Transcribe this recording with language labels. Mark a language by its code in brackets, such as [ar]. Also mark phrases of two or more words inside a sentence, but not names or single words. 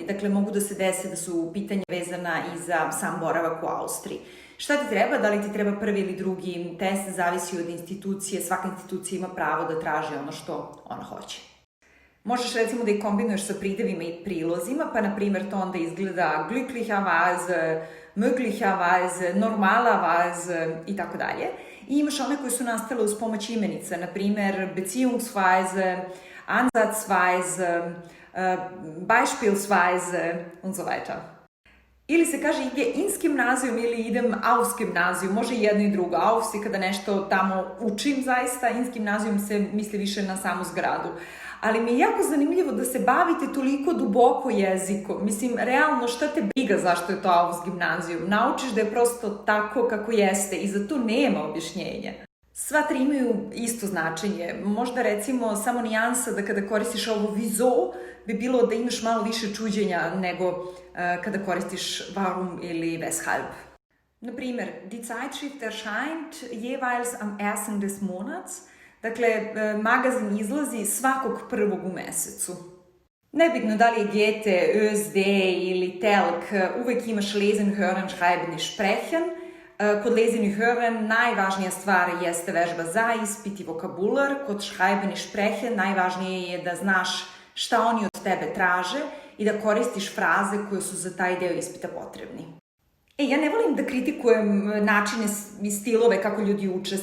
[sr] Dakle, mogu da se dese da su pitanja vezana i za sam boravak u Austriji. Šta ti treba? Da li ti treba prvi ili drugi test? Zavisi od institucije. Svaka institucija ima pravo da traži ono što ona hoće. Možeš recimo da ih kombinuješ sa pridevima i prilozima, pa na primjer to onda izgleda [de] glücklicherweise, möglicherweise, normalerweise [sr] i tako dalje. I imaš one koje su nastale uz pomoć imenica, na primjer [de] beziehungsweise, ansatzweise, beispielsweise und so weiter. [sr] Ili se kaže ide ins gimnazijum ili idem aus gimnazijum, može i jedno i drugo. Aus je kada nešto tamo učim zaista, ins gimnazijum se misli više na samu zgradu. Ali mi je jako zanimljivo da se bavite toliko duboko jezikom. Mislim, realno šta te briga zašto je to aus gimnazijum? Naučiš da je prosto tako kako jeste i za to nema objašnjenja. Sva 3 imaju isto značenje. Možda recimo samo nijansa da kada koristiš ovo wieso bi bilo da imaš malo više čuđenja nego kada koristiš warum ili weshalb. Na primjer, [de] die Zeitschrift erscheint jeweils am 1. des Monats. [sr] Dakle, magazin izlazi svakog 1. u mesecu. Nebitno da li je Goethe, ÖSD ili Telk, uvek imaš [de] lesen, hören, schreiben [sr] i sprechen. Kod lesen i hören najvažnija stvar jeste vežba za ispit i vokabular. Kod schreiben i sprechen najvažnije je da znaš šta oni od tebe traže i da koristiš fraze koje su za taj deo ispita potrebni. Ja ne volim da kritikujem načine i stilove kako ljudi uče.